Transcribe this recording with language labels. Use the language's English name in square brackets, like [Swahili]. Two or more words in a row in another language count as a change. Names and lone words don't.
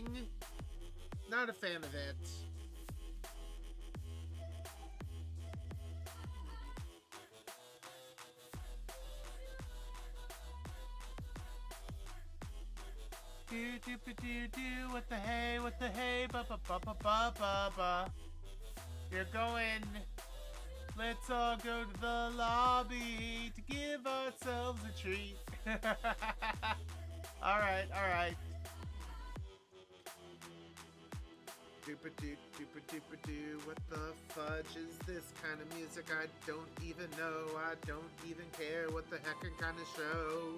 [English] Not a fan of it. Do do ba do do, what the hey, ba ba ba ba ba ba ba. You're going. Let's all go to the lobby to give ourselves a treat. Alright, alright. Doopa-doo, doopa-doopa-doo. What the fudge is this kind of music? I don't even know. I don't even care what the heck kind of show.